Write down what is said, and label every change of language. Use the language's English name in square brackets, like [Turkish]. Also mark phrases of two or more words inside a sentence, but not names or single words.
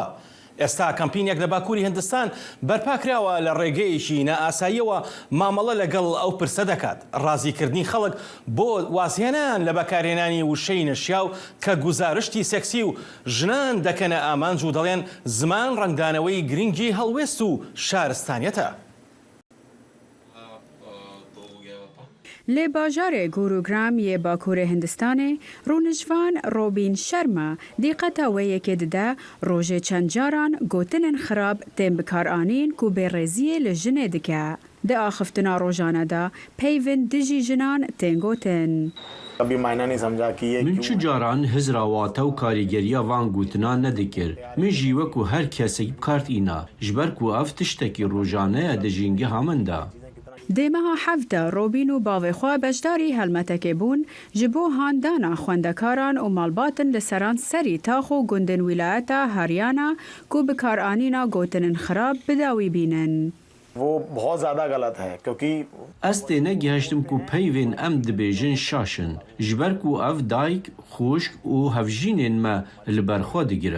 [Central Kurdish] ئێستا کەمپینێک لە باکووری هەندستان بەرپاکراوە لە ڕێگەیەکی نائاساییەوە مامەڵە لەگەڵ ئەو پرسە دەکات ڕازیکردنی خەڵک بۆ وازهێنان لە بەکارهێنانی وشەی نەشیا و کە گوزارشتی سێکسی و ژنان دەکەنە ئامانج و دەڵێن زمان ڕنگدانەوەی گرنگی هەڵوێست و شارستانیەتە. [Kurdish] لێ باژارێ گوروگرام یê Bakurê Hindistanê rûnişvan Robin Sharma dîqeta wê yekê dide rojê çend caran gotinên xirab tên bikaranîn ku bêrêziyê li jinê dike. Di axiftina rojane de peyvên dijî jinan tên gotin. من çi caran hizrawata û karîgeriya van gotinan nedikir. Min jî wekû her kesek bikartîna ji ber ku ev tiştekî rojane ye di jîngeha min de. دێمەها حەفدە ڕۆبین و باوێخوا بەشداری هەلمەتەکێ بوون ji bo handana xwendekaran û malbatin li seran serî tax û gundên wîlayeta Haryana ku bi karanîna gotinên xirab bidawî bînin. Ez tê negihiştim ku peyvên em dibêjin şaşin ji ber ku ev dayik, xuşk û hevjînên me li ber xwe digire.